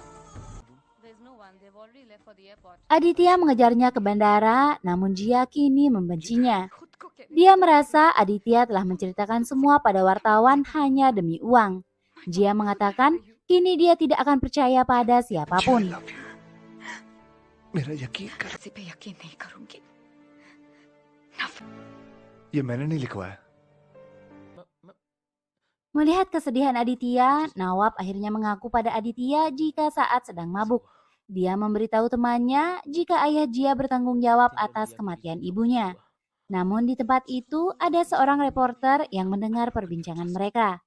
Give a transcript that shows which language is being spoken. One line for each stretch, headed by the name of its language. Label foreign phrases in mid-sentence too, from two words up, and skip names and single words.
Indonesian: Aditya mengejarnya ke bandara, namun Jia kini membencinya. Dia merasa Aditya telah menceritakan semua pada wartawan hanya demi uang. Jia mengatakan kini dia tidak akan percaya pada siapapun.
Hindi: मेरा यकीन कर किसी पे यकीन नहीं करूंगी। ये मैंने नहीं लिखवाया।
Indonesian: Melihat kesedihan Aditya, Nawab akhirnya mengaku pada Aditya jika saat sedang mabuk. Dia memberitahu temannya jika ayah Jia bertanggung jawab atas kematian ibunya. Namun di tempat itu ada seorang reporter yang mendengar perbincangan mereka.